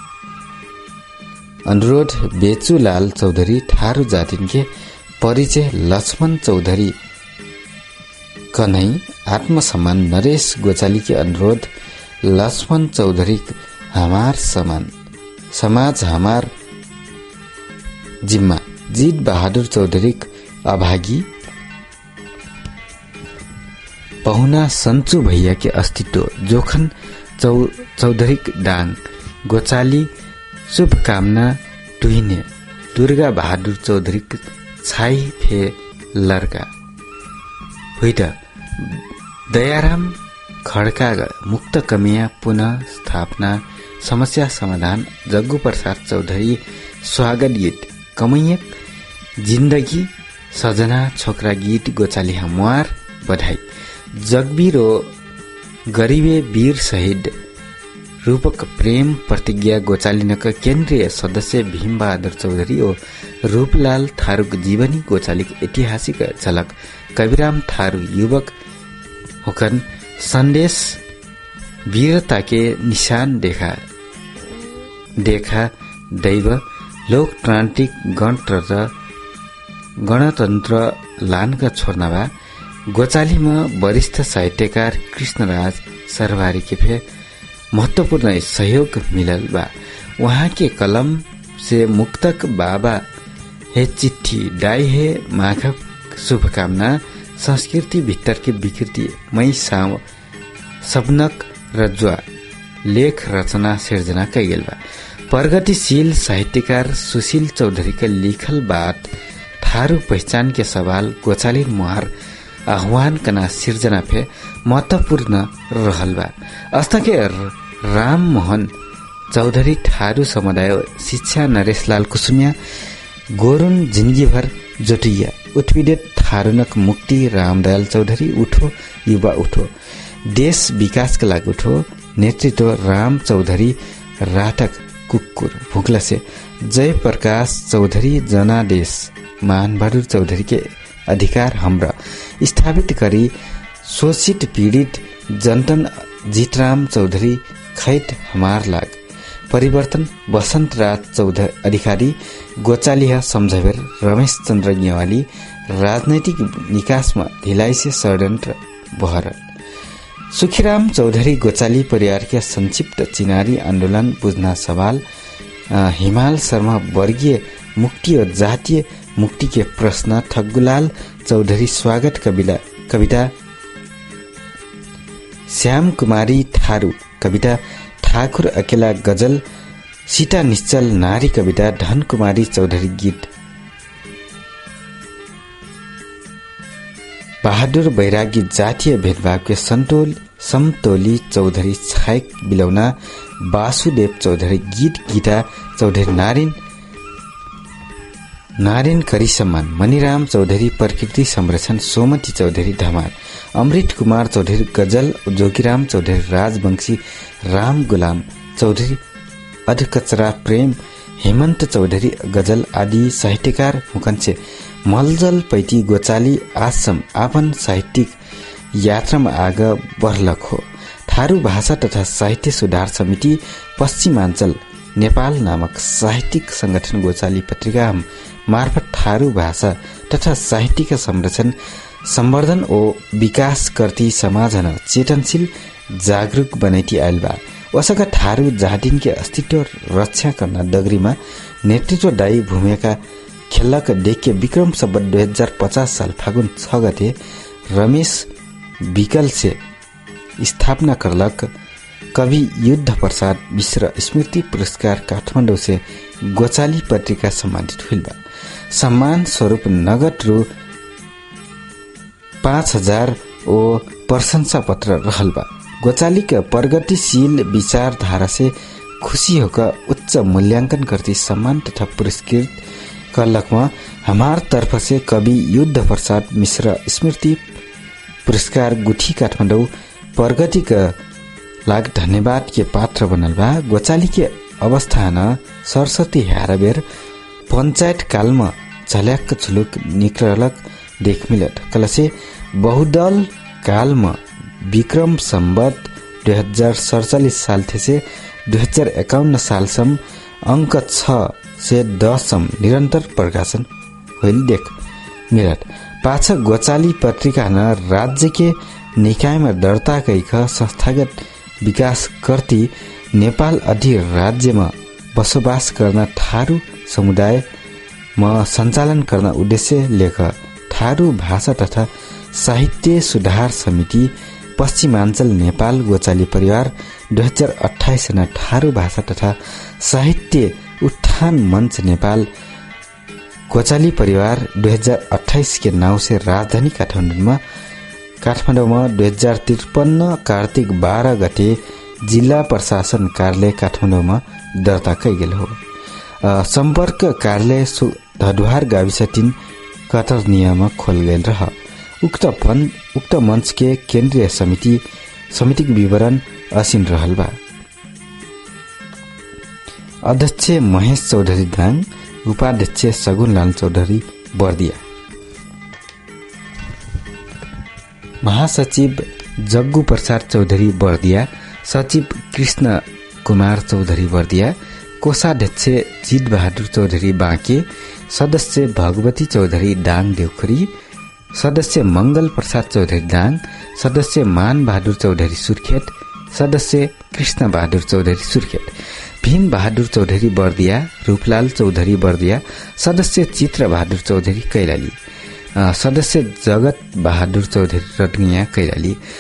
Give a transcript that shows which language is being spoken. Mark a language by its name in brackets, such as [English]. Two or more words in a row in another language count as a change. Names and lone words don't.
[Dangaura Tharu] अनुरोध बेचुलाल चौधरी थारू जातिन के परिचय लक्ष्मण चौधरी कन्है आत्मसम्मान नरेश गोचाली के अनुरोध लक्ष्मण चौधरी हमार समाज हमार जिम्मा जीत बहादुर चौधरी अभागी पहुना सन्चु भैया के अस्तित्व जोखन चौधरी डाङ गोचाली शुभकामना टुहिने दुर्गा बहादुर चौधरी छाई फे लर्का हुइट दयाराम खड्का मुक्त कमिया पुनः स्थापना समस्या समाधान जग्गु प्रसाद चौधरी स्वागत गीत कमैयक जिन्दगी सजना छोकरा गीत गोचाली हमुवार बधाई जगबीरो गरीबे वीर शहीद रूपक प्रेम प्रतिज्ञा गोचालिनका केन्द्रीय सदस्य भीमबहादुर चौधरी ओ रूपलाल थारूक जीवनी गोचालिक ऐतिहासिक झलक कविराम थारू युवक हुकन संदेश वीरता के निशान देखा दैव लोकतान्त्रिक गणतन्त्र लानका छोर्नवा गोचालीमा वरिष्ठ साहित्यकार कृष्णराज सरवारी के फे महत्वपूर्ण सहयोग मिलल बा। वहाँ के कलम से मुक्तक बाबा हे चिट्ठी डाई हे माघक शुभकामना संस्कृति भित्तर के विकृति मई सबनक रज्वा लेख रचना सिर्जना कैगेल बा। प्रगतिशील साहित्यकार सुशील चौधरी का लिखल बात थारू पहचान के सवाल गोचाली मुहार आह्वान कना सिर्जना फे महत्वपूर्ण रहल बा। अस्ता के राम मोहन चौधरी थारू समुदाय शिक्षा नरेशलाल कुसुमिया गोरुन जिंदगी भर जोटिया उत्पीड़ित थारूनक मुक्ति रामदयाल चौधरी उठो युवा उठो देश विकास के लागि उठो नेतृत्व राम चौधरी राटक कुकुर भुकला से जय प्रकाश चौधरी जनादेश मानबहादुर चौधरी के अधिकार हमरा स्थापित करी शोषित पीड़ित जनतन जीतराम चौधरी खैट हमार लाग परिवर्तन बसंत राज चौधरी अधिकारी गोचालिया सम्झावेर रमेश चन्द्र गेवाली राजनैतिक निकासमा ढिलाइ से षड्यन्त्र बहर सुखीराम चौधरी गोचाली परिवार के संक्षिप्त चिनारी आंदोलन बुझ्न सवाल हिमाल शर्मा वर्गीय मुक्ति और जातीय मुक्ति के प्रश्न ठग्गुलाल चौधरी स्वागत कविता श्याम कुमारी थारू कविता ठाकुर अकेला गजल सीता निश्चल नारी कविता धन कुमारी चौधरी गीत बहादुर बैरागी जातीय भेदभाव के समतोली चौधरी छायक बिलौना वासुदेव चौधरी गीत गीता चौधरी नारायण करी सम्मान मणिराम चौधरी प्रकृति संरक्षण सोमती चौधरी धमार अमृत कुमार चौधरी गजल जोगीराम चौधरी राजवंशी राम गुलाम चौधरी अधकचरा प्रेम हेमन्त चौधरी गजल आदि साहित्यकार हुकन्छे मलजल पैती गोचाली आश्रम आपन साहित्यिक यात्रामा आग बर्लक हो। थारू भाषा तथा साहित्य सुधार समिति पश्चिमाञ्चल नेपाल नामक साहित्यिक संगठन गोचाली पत्रिका मार्फत थारू भाषा तथा साहित्य का संरक्षण संवर्धन और विकास करती समाजन चेतनशील जागरूक बनैती आयल बा। वसका थारू जातिन के अस्तित्व रक्षा करना दगरीमा नेतृत्व दायी भूमिका खेलक देख्य विक्रम सम्वत 2050 साल फागुन 6 गते रमेश विकल से स्थापना करलक कवि युद्ध प्रसाद मिश्र स्मृति पुरस्कार काठमाडौँ से गोचाली पत्रिका सम्मानित हुइल बा। सम्मान स्वरूप नगद रु 5000 ओ प्रशंसा पत्र रहल बा। गोचाली का प्रगतिशील विचारधारा से खुशी होकर उच्च मूल्यांकन करती सम्मान तथा पुरस्कृत करलकमा हमार तरफ से कवि युद्ध प्रसाद मिश्र स्मृति पुरस्कार गुठी काठमाडौँ प्रगति का लाग धन्यवाद के पात्र बनल बा। गोचाली के अवस्था न सरस्वती हाराबेर पंचायत कालमा झल्याक झुलुक निकलक देख मिलत कलसे बहुदल कालमा विक्रम सम्वत 2047 साल से 2051 सालसम्म अंक 6 से 10 निरंतर प्रकाशन होइल देख मिलत। पाछ गोचाली पत्रिका न राज्य के निकाय में दर्ता कैख संस्थागत विकास करती नेपाल अधिराज्य में [Nepali] बसोबास गर्न [Dangaura Tharu] थारू समुदाय में [Nepali] संचालन गर्न उद्देश्य [Dangaura Tharu] लेख थारू भाषा तथा साहित्य सुधार समिति पश्चिमाञ्चल नेपाल गोचाली परिवार 2028 न थारू भाषा तथा साहित्य उत्थान मंच नेपाल गोचाली परिवार 2028 के नाव से राजधानी काठमाडौँ में 2053 कार्तिक 12 गते जिल्ला प्रशासन कार्यालय काठमाडौँ में दर्ता कैगेल हो। संपर्क कार्यालय धडुहार गाविस 3 कतरनिया में खोल गए रह। उक्त मंच के केंद्रीय समिति विवरण असीन रहल बा। अध्यक्ष महेश चौधरी दाङ, उपाध्यक्ष सगुनलाल चौधरी बर्दिया, महासचिव जग्गु प्रसाद चौधरी बर्दिया, सचिव कृष्ण कुमार चौधरी बर्दिया, कोषाध्यक्ष जित बहादुर चौधरी बाँके, सदस्य भगवती चौधरी दाङ देउखरी, सदस्य मंगल प्रसाद चौधरी दाङ, सदस्य मान बहादुर चौधरी सुर्खेत, सदस्य कृष्ण बहादुर चौधरी सुर्खेत, भीम बहादुर चौधरी बर्दिया, रूपलाल चौधरी बर्दिया, सदस्य चित्र बहादुर चौधरी कैलाली, सदस्य जगत बहादुर चौधरी रटगिया कैलाली,